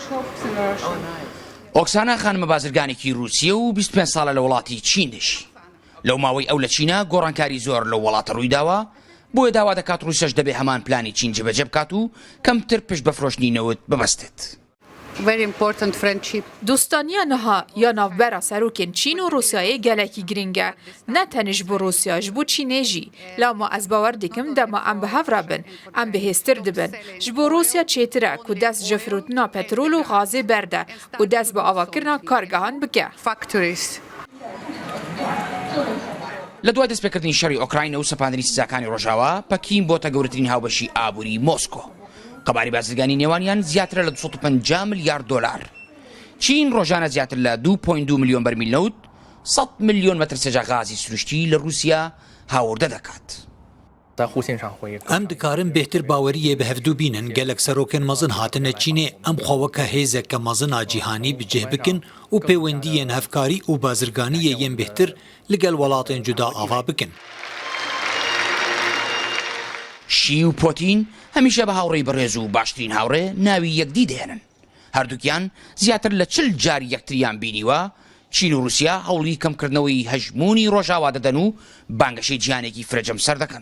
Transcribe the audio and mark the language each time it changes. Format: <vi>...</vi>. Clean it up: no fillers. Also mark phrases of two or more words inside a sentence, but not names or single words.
<ckb>ئۆکسانە خانمە بازرگانێکی رووسیە و 25 ساڵە لە وڵاتی چین دەژی. لەو ماوەی ئەو لە چینە گۆڕانکاری زۆر لەو وڵاتە ڕوویداوە، بۆیە داوا دەکات رووسیاش دەبێ هەمان پلانی چین جێبەجێ بکات و کەمتر پشت بە فرۆشتنی نەوت ببەستێت.</ckb> <ku>دوستانیا نها یا ناوبەرە سەرۆکێن چین و رووسیایە gelekî giring e, ne tenê ji bo Rûsya ji bo Çînê jî. Lama ez bawer dikim dema em bi hev re bin, em bihêztir dibin. Ji bo Rûsya çêtir e ku dest ji firûtina petrol û gazê berde û dest bi avakirina kargehan bike.</ku> <ckb>لە دوای دەستپێکردنی شەڕی ئۆکراینە و سەپاندنی سزاکانی ڕۆژاوا، پەکین بۆتە گەورەترین هاوبەشی ئابووری مۆسکۆ. قەباری بازرگانی نێوانیان زیاترە لە 250 میلیارد دۆلار. چین ڕۆژانە زیاتر لە 2.2 ملیۆن بەرمیل نەوت، 100 ملیۆن مەتر سەجا غازی سروشتی لە رووسیا هاوردە دەکات.</ckb> <ku>ئەم دکارن بهتر باوەریە بە هەفتوو بینن gelek serokên mezin hatine Çînê em xweweke hêzeke mezina cîhanî bicih bikin û pêwendiyên hevkarî û bazirganiyê yên bêhtir li gel welatên cuda ava bikin.</ku> <ckb>شی و پۆتین هەمیشە بە هاوڕێی بەڕێز و باشترین هاوڕێ ناوی یەکدی دێنن. هەردووکیان زیاتر لە 40 جار یەکتریان بینیوە. چین و رووسیا هەوڵی کەمکردنەوەی هەژمونی ڕۆژاوا دەدەن و بانگەشەی جیهانێکی فرەجەم سەر دەکەن.</ckb>